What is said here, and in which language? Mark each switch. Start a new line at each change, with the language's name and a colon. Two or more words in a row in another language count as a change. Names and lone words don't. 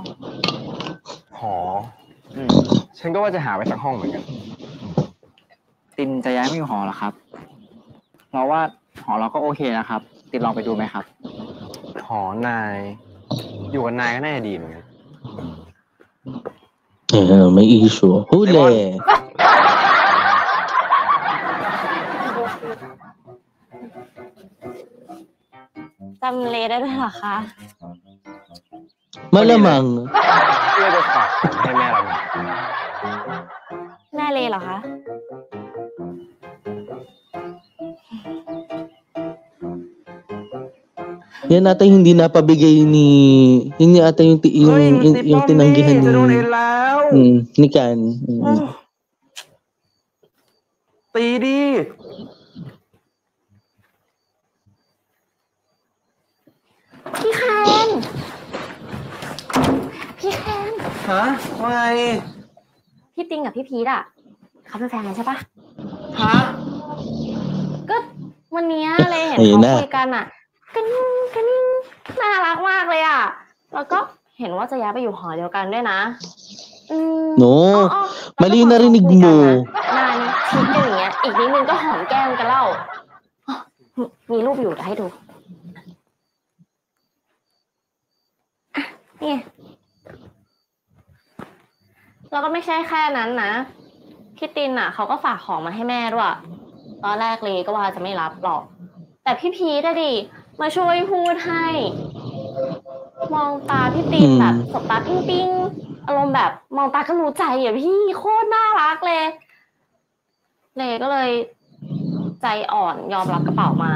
Thai: หอฉันก็ว่าจะหาไว้สักห้องเหมือนกัน ตินจะย้ายไม่อยู่หอหรอครับ เราว่าหอเราก็โอเคนะครับ ตินลองไปดูไหมครับ หอนาย อยู่กับนายก็น่าจะดีเหมือนกัน
Filipino: May issue. Huli.
Thai: จำเลได้ด้วยเหรอคะ
Filipino: Malamang.
Thai: เพื่อจะฝากให้แม่เราหน่อย แม่เลเหรอคะ
Filipino: Yan ata yung hindi napabigay ni... Yun ata yung, yung tinanggihan ni... ni Kan.
Thai: ตีดิ พี่แคน ฮะว่าไง พี่ติงกับพี่พีทอ่ะเขาเป็นแฟนกันใช่ปะ ฮะ ก็วันนี้เลยเห็นเขาคุยกันอ่ะกันนิ่งน่ารักมากเลยอ่ะแล้วก็เห็นว่าจะย้ายไปอยู่หอเดียวกันด้วยนะ
Filipino: No, mali narinig mo.
Thai: นานคิดกันอย่างเงี้ยอีกนิดนึงก็หอมแก้มกันเล่ามีรูปอยู่เดี๋ยวให้ดูนี่แล้วก็ไม่ใช่แค่ นั้นนะพี่ตินอ่ะเขาก็ฝากของมาให้แม่ด้วยตอนแรกเลยก็ว่าจะไม่รับหรอกแต่พี่พีทดิมาช่วยพูดให้มองตาพี่ตินแบบสบตาปิ้งอารมณ์แบบมองตาก็รู้ใจอ่ะพี่โคตรน่ารักเลยก็เลยใจอ่อนยอมรับกระเป๋ามา